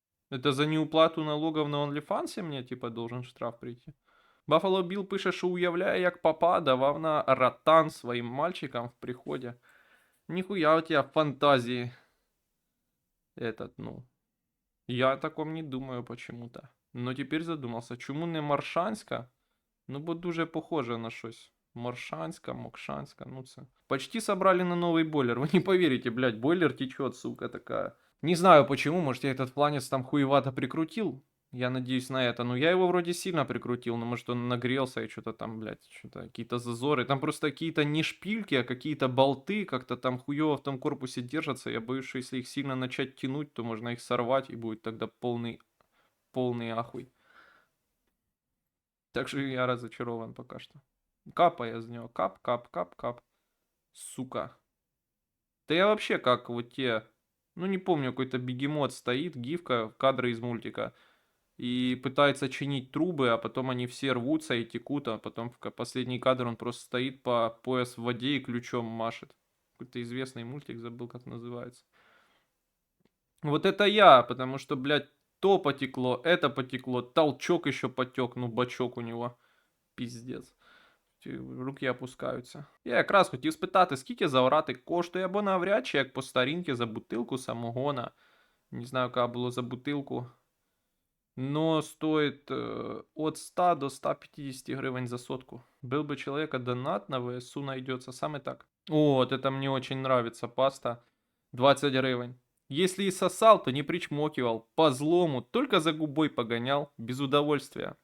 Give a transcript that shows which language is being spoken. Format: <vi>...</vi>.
<ru>Это за неуплату налогов на OnlyFans мне типа должен штраф прийти.</ru> <uk>Buffalo Bill пише, що уявляє, як папа давав на ротан</uk> <ru>своим мальчикам в приходе. Нихуя у тебя фантазии. Этот, ну. Я о таком не думаю почему-то. Но теперь задумался,</ru> <uk>чому не Маршанська? Ну, бо дуже похоже на щось. Маршанська, Мокшанська, ну це.</uk> <ru>Почти собрали на новый бойлер. Вы не поверите, блядь, бойлер течет, сука такая. Не знаю почему, может я этот фланец там хуевато прикрутил. Я надеюсь на это. Но я его вроде сильно прикрутил, но может он нагрелся и что-то там, блядь, что-то какие-то зазоры. Там просто какие-то не шпильки, а какие-то болты как-то там хуево в том корпусе держатся. Я боюсь, что если их сильно начать тянуть, то можно их сорвать и будет тогда полный ахуй. Так что я разочарован пока что. Капая из него. Кап, кап, кап, кап. Сука. Да я вообще как вот те... Ну не помню, какой-то бегемот стоит, гифка, кадры из мультика. И пытается чинить трубы, а потом они все рвутся и текут, а потом в последний кадр он просто стоит по пояс в воде и ключом машет. Какой-то известный мультик, забыл как называется. Вот это я, потому что, блядь, то потекло, это потекло, толчок еще потек, ну бачок у него.</ru> <uk>Пиздец. Руки опускаються. Я якраз хотів спитати, скільки заврати коштує, або навряд чи як по старінки за бутилку самогона. Не знаю, яка було за бутилку.</uk> <ru>Но стоит от 100 до 150 гривень за сотку. Был бы человека донат на ВСУ найдется.</ru> <uk>Саме так.</uk> <ru>Вот, это мне очень нравится паста. 20 гривен. Если и сосал, то не причмокивал, по злому, только за губой погонял, без удовольствия.</ru>